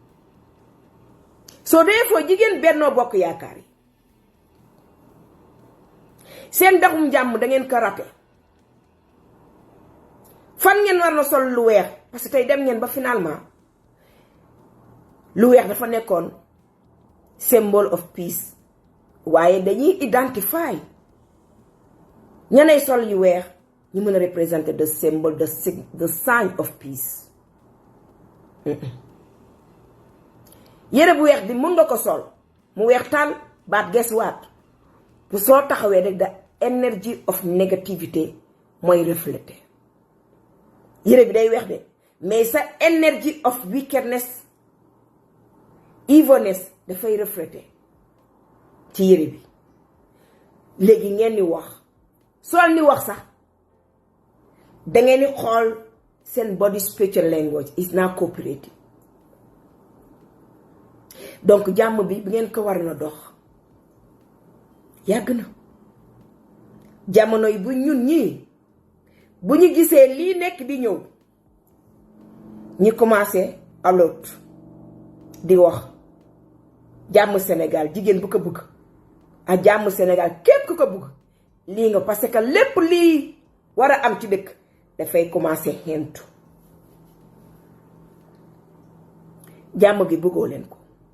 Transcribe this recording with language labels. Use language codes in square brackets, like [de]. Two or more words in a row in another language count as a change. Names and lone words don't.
[wo] soo dee foo jigéen Benno Bokk Yaakaar yi seen daxum jàmm da ngeen ko raté. fan ngeen war na sol lu weex, [fr] parce que [wo] tey dem ngeen ba finalement lu weex dafa nekkoon [en] symbol of peace, [wo] waaye dañuy identify ñanay sol yu weex ñu mën a représenter [en] the symbol, the sign of peace. [wo] yére bu weex bi mën nga ko sol mu weex taal baat [en] guess what, [wo] bu soo taxawee rek [en] the energy of negativity [wo] mooy refléter. yére bi day weex de, mais sa [en] energy of wickedness, evilness [wo] dafay refléter ci yére bi. léegi ngeen ni wax sol ni wax sax da ngeen di xool seen [en] body spiritual language is not cooperating. [wo] Donc jàmm bi ngeen ko war na dox yàgg na jamono yi bu ñun ñii bu ñu gisee lii nekk di ñëw ñi commencé alert di wax jàmm Sénégal jigéen bu ko bëgg ak jàmm Sénégal képp ku ko bëgg lii nga [fr] parce que [wo] lépp lii war a am ci dëkk dafay commencé xentu jàmm gi bëggoo leen ko